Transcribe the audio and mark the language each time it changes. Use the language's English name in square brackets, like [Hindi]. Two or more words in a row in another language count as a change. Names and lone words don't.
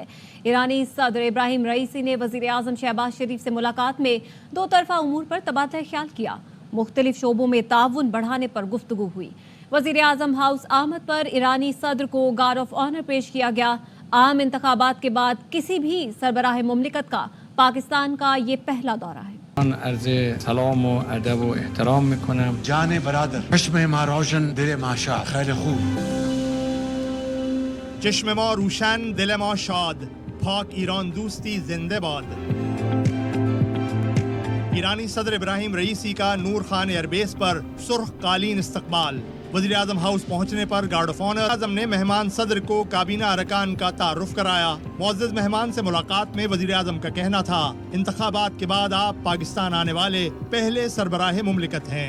[Urdu] ایرانی صدر ابراہیم رئیسی نے وزیر اعظم شہباز شریف سے ملاقات میں دو طرفہ امور پر تبادلہ خیال کیا۔ مختلف شعبوں میں تعاون بڑھانے پر گفتگو ہوئی۔ وزیر اعظم ہاؤس آمد پر ایرانی صدر کو [English] guard of honour [Urdu] پیش کیا گیا۔ عام انتخابات کے بعد کسی بھی سربراہ مملکت کا پاکستان کا یہ پہلا دورہ ہے۔ [Persian] عرض سلام و ادب و احترام میکنم۔ جان برادر، چشم ما روشن دل ما شاد، خیلی خوب۔ چشم ما روشن دل ما شاد، [Urdu] پاک ایران دوستی زندہ باد۔ ایرانی صدر ابراہیم رئیسی کا نور خان ایئر بیس پر سرخ قالین استقبال۔ وزیر اعظم ہاؤس پہنچنے پر [English] guard of honour [Urdu] اعظم نے مہمان صدر کو کابینہ ارکان کا تعارف کرایا۔ معزز مہمان سے ملاقات میں وزیر اعظم کا کہنا تھا، انتخابات کے بعد آپ پاکستان آنے والے پہلے سربراہ مملکت ہیں۔